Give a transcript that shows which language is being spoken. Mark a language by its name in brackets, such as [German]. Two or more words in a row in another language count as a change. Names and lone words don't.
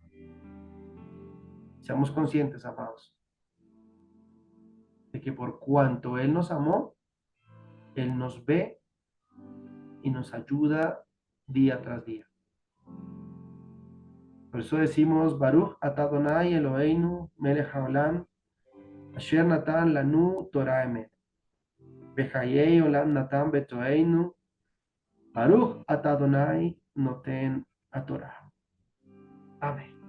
[Spanish] Seamos conscientes, amados, de que por cuanto Él nos amó, Él nos ve y nos ayuda día tras día. Por eso decimos, [Hebrew] ברוך אתה אדוני אלוהינו מלך העולם, אשר נתן לנו תורה אמת, ובחיי עולם נתן בתוכנו, ברוך אתה אדוני נותן התורה. אמן.